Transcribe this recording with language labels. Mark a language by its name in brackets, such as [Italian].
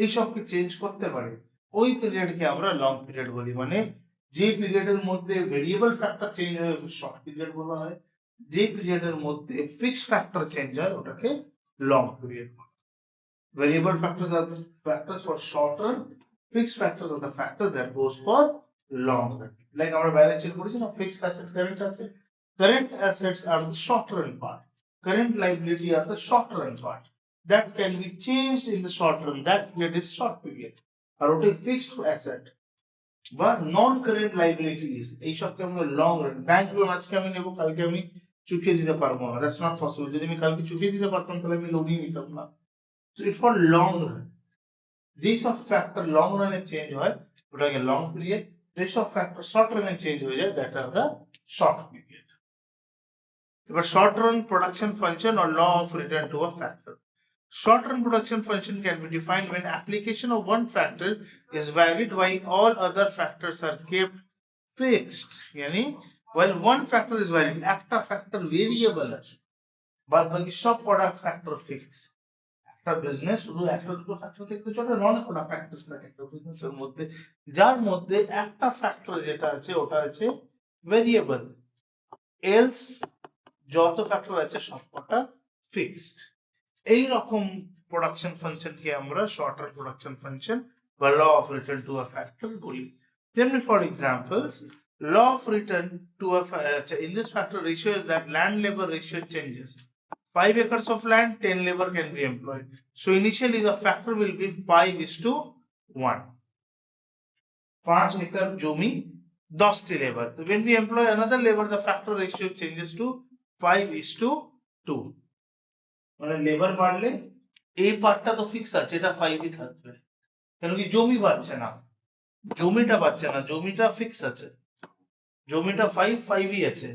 [Bangla] এইসবকে change করতে পারে, ওই পিরিয়ডকে আমরা লং পিরিয়ড বলি। মানে যে পিরিয়ডের মধ্যে ভেরিয়েবল ফ্যাক্টর চেঞ্জ হয় ওকে শর্ট পিরিয়ড বলা হয়, যে পিরিয়ডের মধ্যে ফিক্সড ফ্যাক্টর চেঞ্জ হয় ওটাকে লং পিরিয়ড বলা হয়। [English] Variable factors are the factors for short run, fixed factors are the factors that goes for long run. Like our balance sheet [Bangla] পড়েছি না, [English] fixed asset, current asset. Current assets are the short run part. Current liability are the short run part. That can be changed in the short run. That period is short period. [Bangla] আর ওটা fixed asset বা নন current liabilities, এইসবকে আমরা long run. Bank loan আজকে আমি নেবো, কালকে আমি চুকিয়ে দিতে পারবো না, [English] That's not possible. [Bangla] যদি আমি কালকে চুকিয়ে দিতে পারতাম তাহলে আমি লোনই নিতাম না। [English] So it's for long run. [Bangla] যেসব ফ্যাক্টর লং রানে চেঞ্জ হয় ওটাকে লং পিরিয়ড, যেসব ফ্যাক্টর শর্ট রানে চেঞ্জ হয়ে যায় [English] That are the short period. এবার short run production function or law of return to a factor. Short run production function can be defined when application of one factor is varied while all other factors are kept fixed. Yani while one factor is varied, [Bangla] একটা factor variable আছে, বাদ বাকি সব কটা factor fixed। একটা business শুধু একটা দুটো ফ্যাক্টর থেকে চলে, অনেক কটা ফ্যাক্টরস থাকে একটা বিজনেসের মধ্যে, যার মধ্যে একটা ফ্যাক্টর যেটা আছে ওটা আছে ভেরিয়েবল, এলস যত ফ্যাক্টর আছে সবকটা ফিক্সড। এই রকম প্রোডাকশন ফাংশনকে আমরা শর্ট রান প্রোডাকশন ফাংশন বা law of return to a factor বলি। [English] যেমনি for examples, law of return to a in this factor ratio is that land labor ratio changes. 5 acres of land, 10 labor can be employed. So initially the factor will be 5:1. 5 acre জমি 10টি labor. So when we employ another labor, the factor ratio changes to 5:2. [Bangla] মানে labour বাড়লে এই পার্টটা তো fix আছে, এটা 5ই থাকবে, কেন কি জমি বাড়ছে না, জমিটা বাড়ছে না, জমিটা ফিক্স আছে, জমিটা 5ই আছে।